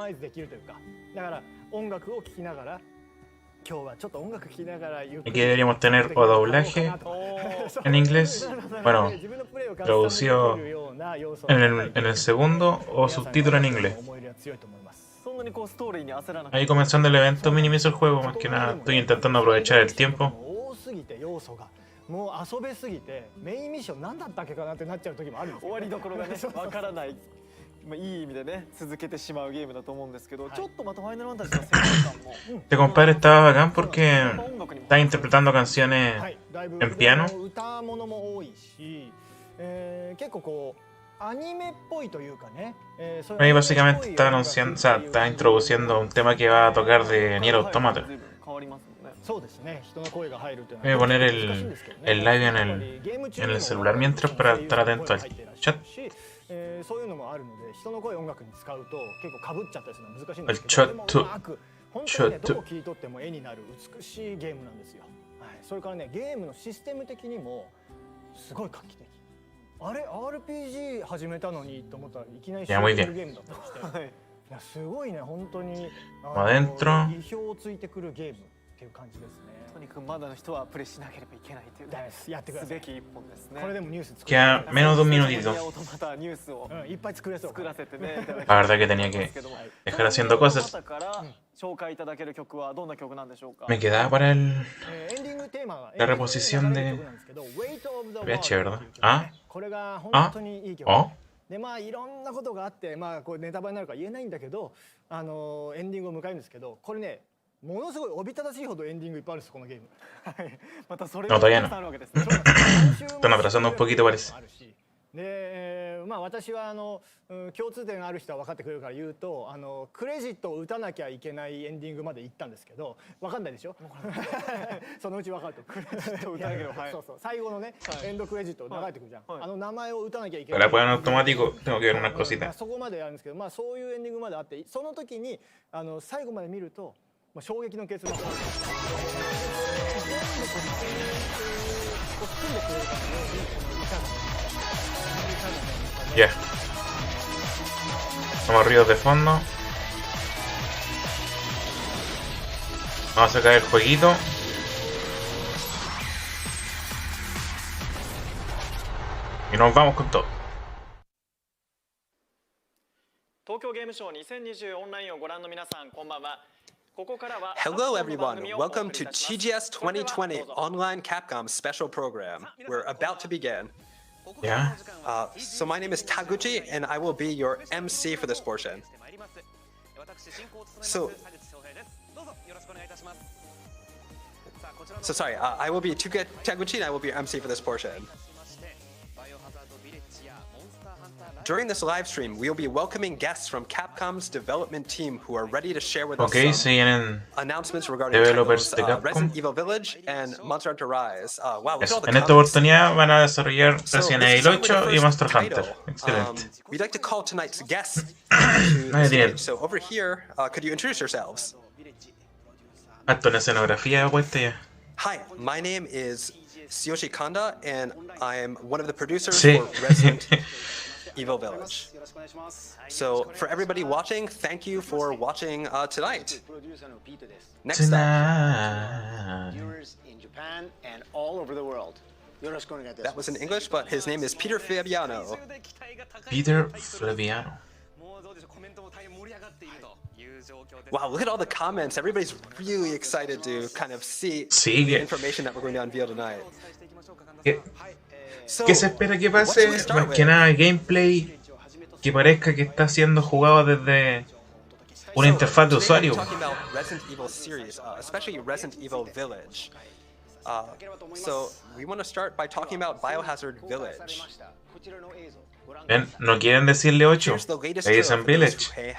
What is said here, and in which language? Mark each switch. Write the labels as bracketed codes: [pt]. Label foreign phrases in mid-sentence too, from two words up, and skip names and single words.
[es] Aquí deberíamos tener o doblaje en inglés, bueno, traducido en el segundo o subtítulo en inglés. Ahí comenzando el evento minimizo el juego, más que nada estoy intentando aprovechar el tiempo. [ja] もう遊べすぎてメインミッション何だったっけかなってなっちゃう時もあるんですよ。終わりどころがねわからない。まあいい意味でね続けてしまうゲームだと思うんですけど、ちょっとまたファイナルファンタジーの世界観も。 [es] Este compadre estaba bacán porque está interpretando canciones en piano. [ja] 歌物も多いし、結構こう。 animeっぽいというかね。 [es] Ahí básicamente está anunciando, o sea, está introduciendo un tema que va a tocar de Nier Automata. Voy a poner el live en el celular mientras para estar atento al chat. El chat. [ja] RPG 始めたのにと思ったらいきなりシューティングゲームだったりして、いやすごいね本当に意表をついてくるゲームっていう感じですね。とにかくまだの人はプレイしなければいけないというやってください。すべき一本ですね。これでもニュース作る。 [es] Queda menos de un minutito. La verdad que tenía que dejar haciendo cosas. Me quedaba para la reposición de VH, ¿verdad? ¿Ah? ¿Ah? ¿Oh? [ja] でまあいろんなことがあってまあこれネタバレになるから言えないんだけどエンディングを迎えるんですけどこれねものすごいおびただしいほどエンディングいっぱいあるんですこのゲーム。またそれがあるわけです。 [es] Están atrasando un poquito parece. [ja] でまあ私は共通点がある人は分かってくれるから言うとクレジットを打たなきゃいけないエンディングまで行ったんですけど分かんないでしょ。そのうち分かると。クレジットを打たなきゃいけない。そうそう最後のねエンドクレジット流れてくるじゃん。名前を打たなきゃいけない。 [es] Para poner automático tengo que ver unas cositas. [ja] そこまでやるんですけどまあそういうエンディングまであってその時に最後まで見ると衝撃の結末がある。 [es] Ya. Somos ruidos de fondo. Vamos a sacar el jueguito. Y nos vamos con todo. [ja] Tokyo Game Show 2020 オンラインをご覧の皆さん、こんばんは。 [en] Hello everyone, welcome to TGS 2020 Online Capcom Special Program. We're about to begin. Yeah. So my name is Taguchi and I will be your MC for this portion. So sorry, I will be Taguchi and I will be your MC for this portion. During this live stream, we will be welcoming guests from Capcom's development team who are ready to share with us some announcements regarding titles, Resident Evil Village and Monster Hunter Rise. Wow, look at all the [es] en esta oportunidad van a desarrollar Resident Evil 8 y Monster Hunter. Excelente. [en] We'd like to call tonight's guests to the stage. So over here, could you introduce yourselves? [es] Alto en escenografía puesta ya. [en] Hi, my name is Tsuyoshi Kanda and I am one of the producers for Resident Evil Village. So, for everybody watching, thank you for watching tonight. Next up, that was in English, but his name is Peter Fabiano. Peter Fabiano. Wow, look at all the comments. Everybody's really excited to kind of see the information that we're going to unveil tonight. [es] ¿Qué se espera que pase? Más que nada gameplay que parezca que está siendo jugado desde una interfaz de usuario. [en] Especially Resident Evil Village. So we want to start by talking about Biohazard Village. [es] Ven, no quieren decirle 8, le dicen Village.